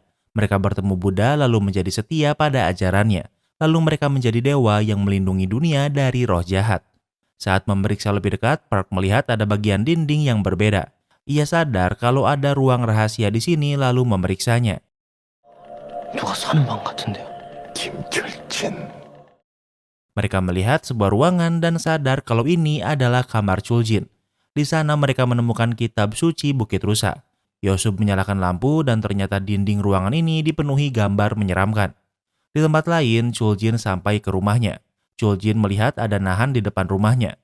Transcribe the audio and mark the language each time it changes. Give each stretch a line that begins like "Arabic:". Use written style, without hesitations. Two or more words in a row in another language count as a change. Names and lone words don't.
Indonesian: Mereka bertemu Buddha lalu menjadi setia pada ajarannya. Lalu mereka menjadi dewa yang melindungi dunia dari roh jahat. Saat memeriksa lebih dekat, Park melihat ada bagian dinding yang berbeda. Ia sadar kalau ada ruang rahasia di sini lalu memeriksanya.
Korean: 누가 사는 방 같은데요. 김철진.
Indonesian: Mereka melihat sebuah ruangan dan sadar kalau ini adalah kamar Chuljin. Di sana mereka menemukan kitab suci Bukit Rusa. Yosub menyalakan lampu dan ternyata dinding ruangan ini dipenuhi gambar menyeramkan. Di tempat lain, Chuljin sampai ke rumahnya. Chuljin melihat ada nahan di depan rumahnya.